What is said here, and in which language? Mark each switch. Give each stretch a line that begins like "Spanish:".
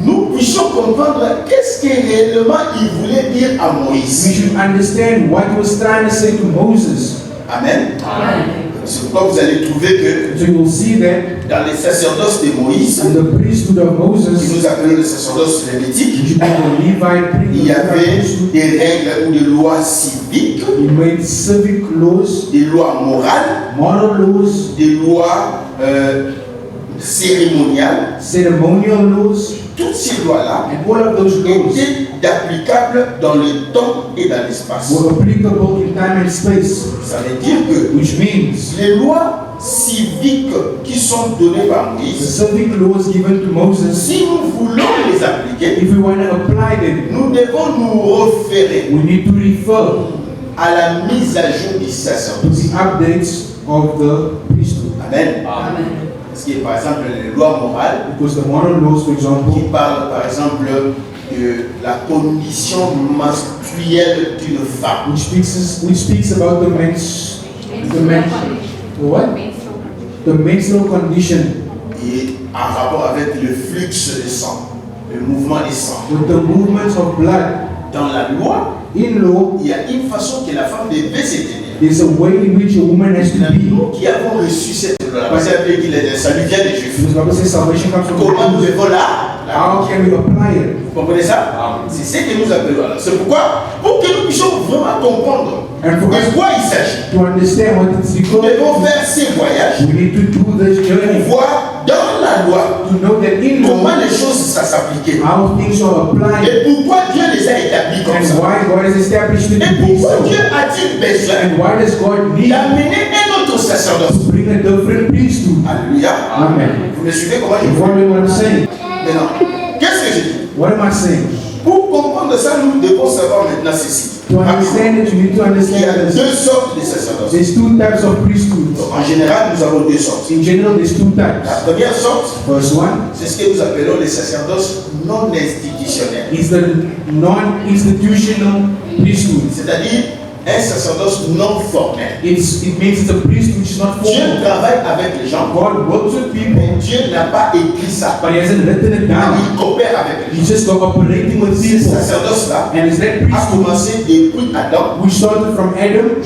French: nous puissions comprendre qu'est-ce que réellement il voulait dire à
English: we
French: Moïse.
English: should understand what he was trying to say to Moses.
French: Amen. C'est pourquoi vous allez trouver que
English: So you will see that
French: dans les sacerdoces de Moïse,
English: in the priesthood of
French: qui
English: Moses,
French: nous appelons le sacerdoce lévitique,
English: which is the Levite
French: il y avait
English: priesthood,
French: des règles ou des lois civiques,
English: he made civic laws,
French: des lois morales,
English: moral laws,
French: des lois cérémoniales.
English: ceremonial laws,
French: Toutes ces lois-là
English: and all of those laws
French: étaient applicables dans le temps et dans l'espace.
English: were applicable in time and space,
French: Ça veut dire que
English: which means
French: les lois civiques qui sont données par
English: the
French: Moïse,
English: civic laws given to Moses,
French: si nous voulons les appliquer,
English: if we want to apply them,
French: nous devons nous référer
English: we need to refer
French: à la mise à jour du
English: to
French: sacerdoce.
English: the updates of the priesthood.
French: Amen. Parce que par exemple les lois morales
English: Because the moral laws, for
French: qui
English: example,
French: parlent par exemple de la condition menstruelle d'une femme,
English: which speaks about the menstrual condition,
French: et en rapport avec le flux de sang, le mouvement des sangs.
English: with the movements of blood.
French: Dans la loi,
English: In law,
French: il y a une façon que la femme devait se tenir.
English: there's a way in which a woman has to be.
French: Nous qui avons reçu cette loi, parce que le salut vient des Juifs.
English: Because the Bible says salvation comes from
French: Comment nous
English: the Jews.
French: devons là?
English: How can we apply it?
French: Vous comprenez ça? C'est ce que nous appelons là. C'est pourquoi, pour que nous puissions vraiment comprendre
English: And for
French: de
English: us
French: quoi il s'agit,
English: to understand what it's
French: nous
English: because,
French: devons faire ces voyages
English: we need to do this
French: pour
English: journey
French: voir dans la loi
English: to know that in
French: comment
English: law,
French: les choses ça s'appliquait
English: how things are applied
French: et pourquoi Dieu les a établis comme
English: and
French: ça.
English: why God has established it
French: Et
English: to be
French: pourquoi
English: so.
French: Dieu a-t-il besoin
English: And why does God need
French: d'amener un autre sacerdoce?
English: to bring a different priesthood?
French: Alléluia.
English: Amen.
French: Vous me suivez comment je
English: You
French: vois?
English: follow what I'm saying?
French: Maintenant, qu'est-ce que je dis?
English: What am I saying?
French: Pour comprendre ça, nous devons savoir maintenant ceci.
English: To understand it, you need to
French: Il y a
English: understand this.
French: deux sortes de sacerdoce.
English: There's two types of priesthoods.
French: En général, nous avons deux sortes.
English: In general, there's two
French: La
English: types.
French: première sorte,
English: First one
French: c'est ce que nous appelons les sacerdoces non institutionnels.
English: is the non-institutional priesthood.
French: C'est-à-dire un sacerdoce non formel.
English: It means it's a priesthood which is not
French: Dieu
English: formal.
French: travaille avec les gens,
English: God works with people,
French: mais Dieu n'a pas écrit ça.
English: but He hasn't written it down.
French: Il coopère avec les
English: He's
French: gens.
English: just cooperating with
French: Ce
English: people.
French: sacerdoce-là
English: And it's that
French: a
English: priesthood
French: commencé depuis Adam
English: which started from Adam